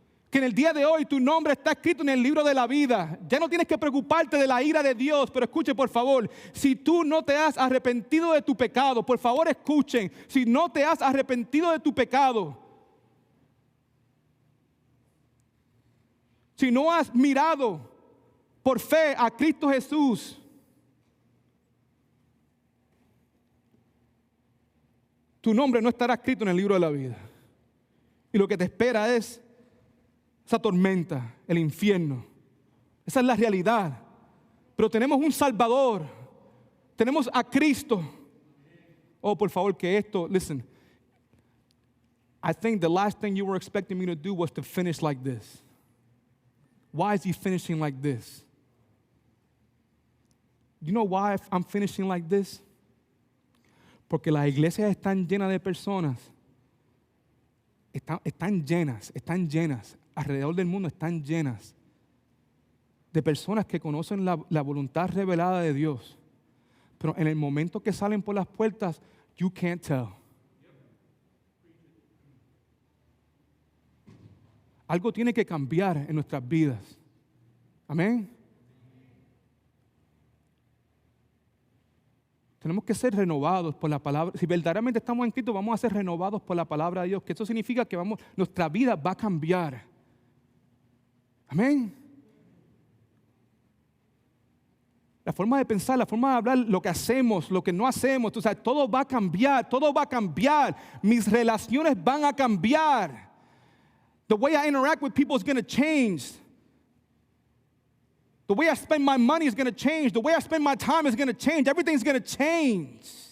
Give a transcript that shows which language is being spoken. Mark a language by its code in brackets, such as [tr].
[es] Que en el día de hoy tu nombre está escrito en el libro de la vida. Ya no tienes que preocuparte de la ira de Dios, pero escuche por favor, si tú no te has arrepentido de tu pecado, por favor escuchen, si no te has arrepentido de tu pecado, si no has mirado por fe a Cristo Jesús, tu nombre no estará escrito en el libro de la vida. Y lo que te espera es esa tormenta, el infierno. Esa es la realidad. Pero tenemos un Salvador. Tenemos a Cristo. Oh, por favor, que esto, [en] listen. I think the last thing you were expecting me to do was to finish like this. Why is he finishing like this? You know why I'm finishing like this? [es] Porque las iglesias están llenas de personas. Están llenas. Alrededor del mundo están llenas de personas que conocen la voluntad revelada de Dios. Pero en el momento que salen por las puertas, [en] you can't tell. [es] Algo tiene que cambiar en nuestras vidas. Amén. Tenemos que ser renovados por la palabra. Si verdaderamente estamos en Cristo, vamos a ser renovados por la palabra de Dios. Que eso significa que nuestra vida va a cambiar. Amén. La forma de pensar, la forma de hablar, lo que hacemos, lo que no hacemos, todo va a cambiar, todo va a cambiar. Mis relaciones van a cambiar. [en] The way I interact with people is going to change. The way I spend my money is going to change. The way I spend my time is going to change. Everything's going to change.